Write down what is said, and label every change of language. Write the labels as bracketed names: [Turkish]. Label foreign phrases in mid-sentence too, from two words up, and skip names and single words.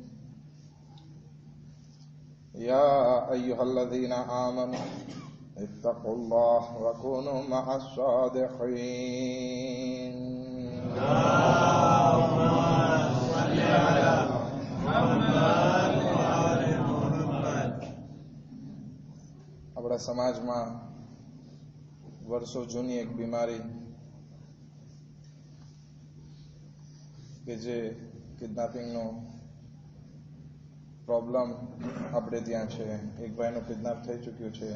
[Arabic] يا أيها الذين آمنوا اتقوا الله وكونوا مع الصادقين. اللهم صل على محمد وآل محمد. [Gujarati] આપણા સમાજમાં વર્ષો જૂની એક બીમારી કે જે કિડનેપિંગનો પ્રોબ્લેમ આપણે ત્યાં છે. એક ભાઈનું કિડનેપ થઈ ચૂક્યું છે.